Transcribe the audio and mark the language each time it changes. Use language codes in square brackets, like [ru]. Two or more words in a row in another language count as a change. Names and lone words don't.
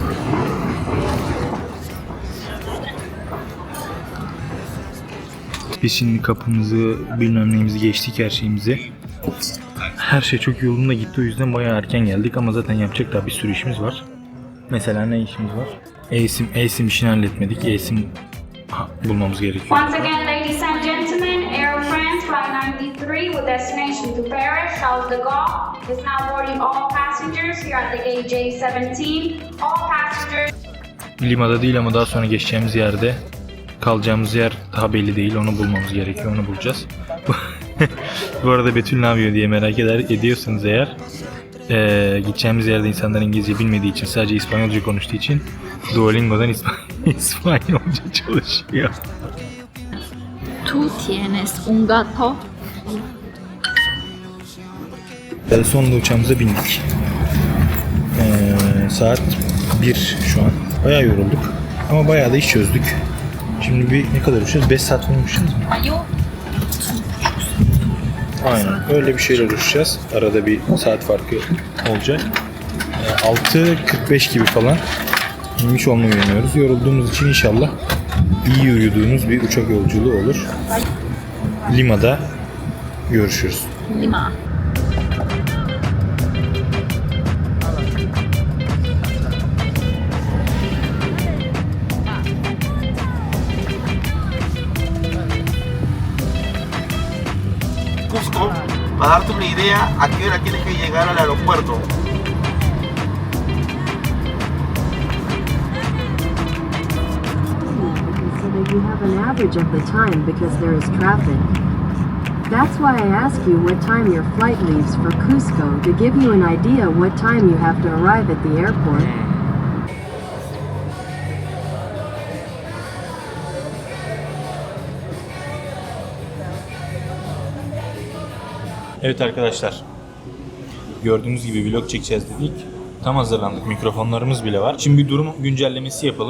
[tr] Biz şimdi kapımızı, bilmem neyimizi geçtik, her şeyimizi. Her şey çok yolunda gitti. O yüzden bayağı erken geldik ama zaten yapacak daha bir sürü işimiz var. Mesela ne işimiz var? eSIM işini halletmedik. eSIM bulmamız gerekiyor. [en] Once again, ladies and gentlemen, Air France Flight 93 with destination to Paris, Charles de Gaulle is now boarding all passengers here at the gate J17. All passengers. [tr] Lima'da değil ama daha sonra geçeceğimiz yerde kalacağımız yer daha belli değil. Onu bulmamız gerekiyor. Onu bulacağız. Bu arada Betül ne yapıyor diye merak ediyorsanız eğer gideceğimiz yerde insanlar İngilizce bilmediği için, sadece İspanyolca konuştuğu için Duolingo'dan İspanyolca çalışıyor. [es] ¿Tú tienes un gato? [tr] Sonunda uçağımıza bindik. Saat 1 şu an. Bayağı yorulduk ama bayağı da iş çözdük. Şimdi ne kadar uçacağız? 5 saat falan uçacağız mı? Yok. Aynen öyle bir şeyler uçacağız. Arada bir saat farkı olacak. 6.45 gibi falan inmiş olmayı umuyoruz. Yorulduğumuz için inşallah iyi uyuduğumuz bir uçak yolculuğu olur. Lima'da görüşürüz. Lima. [es] Cusco, para darte una idea a qué hora tienes que llegar al aeropuerto. [en] So that you have an average of the time because there is traffic. That's why I ask you what time your flight leaves for Cusco to give you an idea what time you have to arrive at the airport. [tr] Evet arkadaşlar, gördüğünüz gibi vlog çekeceğiz dedik. Tam hazırlandık, mikrofonlarımız bile var. Şimdi bir durum güncellemesi yapalım.